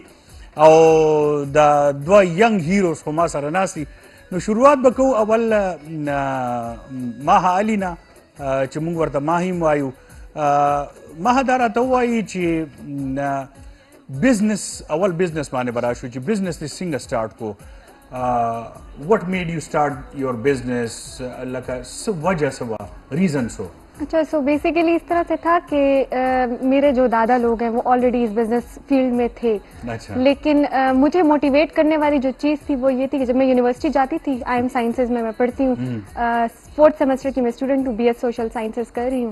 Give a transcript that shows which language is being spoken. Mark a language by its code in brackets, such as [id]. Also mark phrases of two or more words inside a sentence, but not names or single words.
[ps] او د دوه [en] young heroes [ps] خو ما سره ناست دي. نو شروعات به کوو اول ماها علي نه چې موږ ورته ماهي هم وایو. ماها دا راته ووایي چې بزنس اول بزنس باندې به راشو چې بزنس دې څنګه سټارټ کو. [en] what made you start your business, [ps] لکه څه وجہ څه وه، ریزن څه؟ [ur] اچھا، [en] so basically [ur] اس طرح سے تھا کہ میرے جو دادا لوگ ہیں وہ آلریڈی اس [en] business field [ur] میں تھے، لیکن مجھے موٹیویٹ کرنے والی جو چیز تھی وہ یہ تھی کہ جب میں یونیورسٹی جاتی تھی، آئی ایم سائنسز میں پڑھتی ہوں، 4th سیمسٹر کی میں اسٹوڈنٹ ہوں، BS [en] social sciences [ur] کر رہی ہوں.